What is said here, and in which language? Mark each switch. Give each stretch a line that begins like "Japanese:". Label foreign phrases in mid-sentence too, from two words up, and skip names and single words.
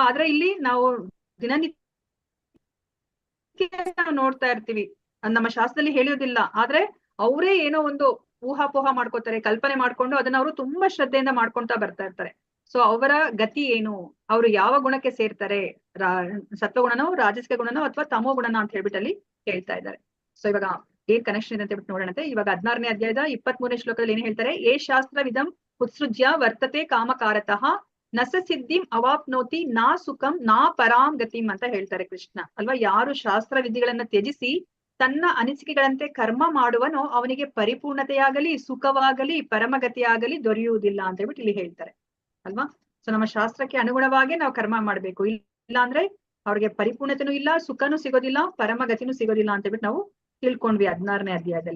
Kannada: ಆದ್ರೆ ಇಲ್ಲಿ ನಾವು ದಿನನಿತ್ಯ ನಾವು ನೋಡ್ತಾ ಇರ್ತೀವಿ, ನಮ್ಮ ಶಾಸ್ತ್ರದಲ್ಲಿ ಹೇಳೋದಿಲ್ಲ, ಆದ್ರೆ ಅವರೇ ಏನೋ ಒಂದು ಊಹಾಪೋಹ ಮಾಡ್ಕೋತಾರೆ, ಕಲ್ಪನೆ ಮಾಡ್ಕೊಂಡು ಅದನ್ನ ಅವರು ತುಂಬಾ ಶ್ರದ್ಧೆಯಿಂದ ಮಾಡ್ಕೊಂತಾ ಬರ್ತಾ ಇರ್ತಾರೆ. ಸೊ ಅವರ ಗತಿ ಏನು? ಅವರು ಯಾವ ಗುಣಕ್ಕೆ ಸೇರ್ತಾರೆ? ಸತ್ವಗುಣನೋ, ರಾಜಸಿಕ ಗುಣನೋ, ಅಥವಾ ತಮೋ ಗುಣನೋ ಅಂತ ಹೇಳ್ಬಿಟ್ಟು ಅಲ್ಲಿ ಹೇಳ್ತಾ ಇದ್ದಾರೆ. ಸೊ ಇವಾಗ ಏನ್ ಕನೆಕ್ಷನ್ ಇದೆ ಅಂತ ಹೇಳ್ಬಿಟ್ಟು ನೋಡೋಣಂತೆ. ಇವಾಗ 16ನೇ ಅಧ್ಯಾಯದ 23ನೇ ಶ್ಲೋಕದಲ್ಲಿ ಏನ್ ಹೇಳ್ತಾರೆ?
Sanskrit: ಏ ಶಾಸ್ತ್ರ ವಿಧಂ ಉತ್ಸೃಜ್ಯ ವರ್ತತೆ ಕಾಮಕಾರತಃ ನಸ ಸಿದ್ಧಿಂ ಅವಾಪ್ನೋತಿ ನಾ ಸುಖಂ ನಾ ಪರಾಂ ಗತಿಂ
Kannada: ಅಂತ ಹೇಳ್ತಾರೆ ಕೃಷ್ಣ ಅಲ್ವಾ. ಯಾರು ಶಾಸ್ತ್ರ ವಿಧಿಗಳನ್ನ ತ್ಯಜಿಸಿ ತನ್ನ ಅನಿಸಿಕೆಗಳಂತೆ ಕರ್ಮ ಮಾಡುವನೋ ಅವನಿಗೆ ಪರಿಪೂರ್ಣತೆಯಾಗಲಿ, ಸುಖವಾಗಲಿ, ಪರಮಗತಿಯಾಗಲಿ ದೊರೆಯುವುದಿಲ್ಲ ಅಂತ ಹೇಳ್ಬಿಟ್ಟು ಇಲ್ಲಿ ಹೇಳ್ತಾರೆ ಅಲ್ವಾ. ಸೊ ನಮ್ಮ ಶಾಸ್ತ್ರಕ್ಕೆ ಅನುಗುಣವಾಗಿ ನಾವು ಕರ್ಮ ಮಾಡ್ಬೇಕು, ಇಲ್ಲ ಅಂದ್ರೆ ಅವ್ರಿಗೆ ಪರಿಪೂರ್ಣತೆನೂ ಇಲ್ಲ, ಸುಖನೂ ಸಿಗೋದಿಲ್ಲ, ಪರಮಗತಿನೂ ಸಿಗೋದಿಲ್ಲ ಅಂತ ಹೇಳ್ಬಿಟ್ಟು ನಾವು ತಿಳ್ಕೊಂಡ್ವಿ 16ನೇ ಅಧ್ಯಾಯದಲ್ಲಿ.